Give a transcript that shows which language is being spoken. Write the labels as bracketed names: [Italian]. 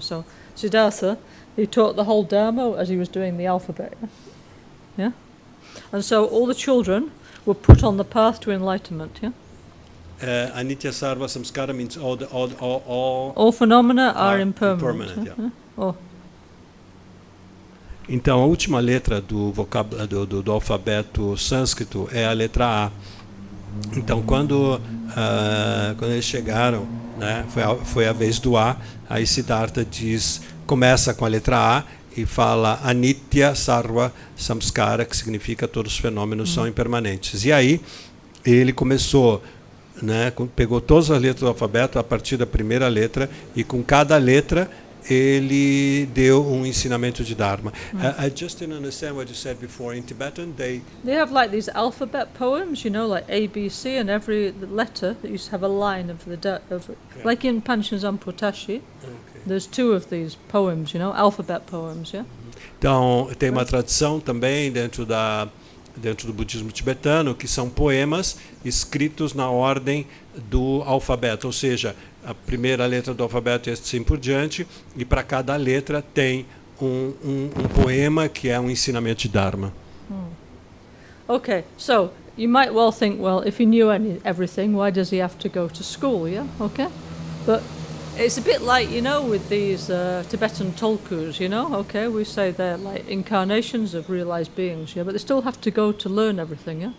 [English] So Siddhartha, he taught the whole Dharma as he was doing the alphabet. Yeah? And so all the children were put on the path to enlightenment, yeah? [Sanskrit] Anitya sarva samskara [English] means all phenomena are impermanent. Yeah. Oh. [Portuguese] Então a última letra do alfabeto sânscrito é a letra A. Então quando eles chegaram, foi a vez do A, aí Siddhartha começa com a letra A e fala [Sanskrit] Anitya Sarva Samskara, [Portuguese] que significa todos os fenômenos são impermanentes. E aí ele começou, pegou todas as letras do alfabeto a partir da primeira letra, e com cada letra ele deu um ensinamento de Dharma. [English] I just didn't understand what you said before. In Tibetan, they have like these alphabet poems, you know, like A, B, C, and every letter that used to have a line of like in Panchen Zampotashi. There's 2 of these poems, you know, alphabet poems, yeah. [Portuguese] Então, tem uma tradição também dentro do budismo tibetano, que são poemas escritos na ordem do alfabeto, ou seja, a primeira letra do alfabeto e assim por diante, e para cada letra tem um poema que é um ensinamento de Dharma. [English] Okay, so you might well think, well, if he knew everything, why does he have to go to school, yeah? Okay, but it's a bit like, you know, with these Tibetan tulkus, you know, okay, we say they're like incarnations of realized beings, yeah, but they still have to go to learn everything, yeah?